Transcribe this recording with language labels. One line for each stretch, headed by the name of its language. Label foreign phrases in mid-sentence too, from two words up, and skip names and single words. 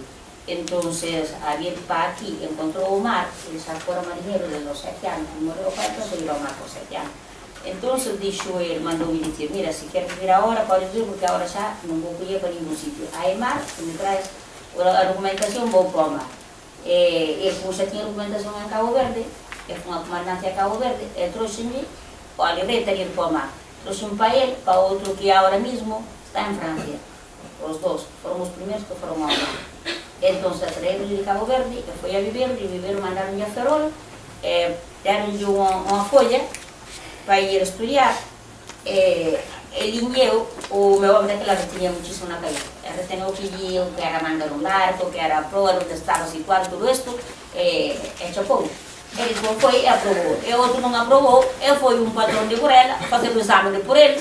Galician: Entonces, a vir para aquí, encontrou o mar, ele xa fora marinheiro desde os 7 anos, morreu para entón, se virou ao mar por 7 anos. Entonces, dixo ele,
Portuguese: mandou-me dizer,
Galician: mira, se queres vir agora, podes vir, porque agora xa non vou colher para ningún sitio. Hai mar, se me traes a documentación, vou para o mar. Ele, como xa tinha documentación en Cabo Verde, e foi unha comandancia a Cabo Verde, e
Portuguese: trouxe-me, olha, eu teria ir para o mar.
Galician: Trouxe-me para ele, para outro que agora mesmo está en Francia. Os dos, foron os primeiros que foron ao mar. Entón, traíron de Cabo Verde, e foi a viver, mandaron-lhe a Ferrol, deron-lhe unha folla para ir estudiar.
Portuguese: Ele e eu, o meu homem daquela vez tinha muitíssimo na cabeça. Ele tinha o que era mandar um barco, que era a proa, onde estava situado tudo isto, chocou. Ele foi e aprovou. E outro não aprovou, e foi um patrão de Burela fazer o exame por ele.